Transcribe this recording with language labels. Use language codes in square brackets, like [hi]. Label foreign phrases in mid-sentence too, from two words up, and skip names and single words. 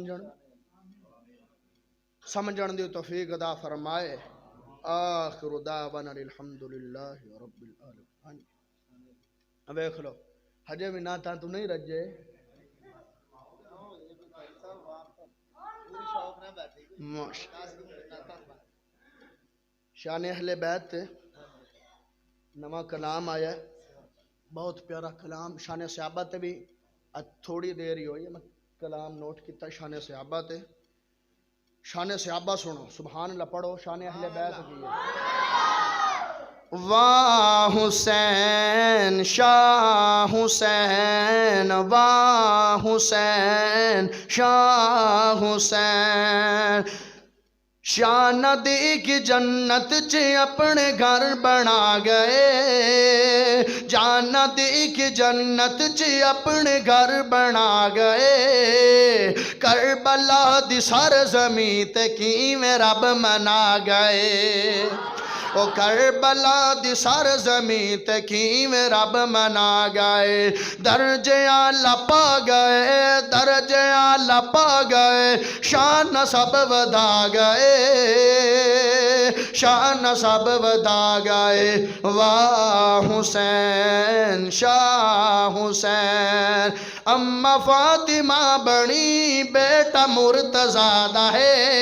[pa] سمجھن دی توفیق عطا فرمائے [ar] آخر دعوانا الحمدللہ رب العالمین [pa] ویکھ لو ہجے بھی نہ تو نہیں رجے شان اہل بیت نواں کلام آیا ہے بہت پیارا کلام شان صحابہ تے بھی تھوڑی دیر ہی ہوئی ہے میں کلام نوٹ کیتا شان صحابہ تے شان صحابہ سنو [ar] سبحان اللہ [pa] پڑھو شان اہل بیت کی ہے واہ حسین شاہ حسین واہ حسین شاہ حسین شان دی کی جنت چ اپنے گھر بنا گئے جان دی کی جنت چ اپنے گھر بنا گئے کربلا دی سرزمین تے کیویں رب منا گئے او کربلا دی سرزمین تے کیویں رب منا گئے درجے اعلیٰ پا گئے درجے اعلیٰ پا گئے شان سب ودا گئے شان سب ودا گئے واہ حسین شاہ حسین اما فاطمہ بنی بیٹا مرتضیٰ دا ہے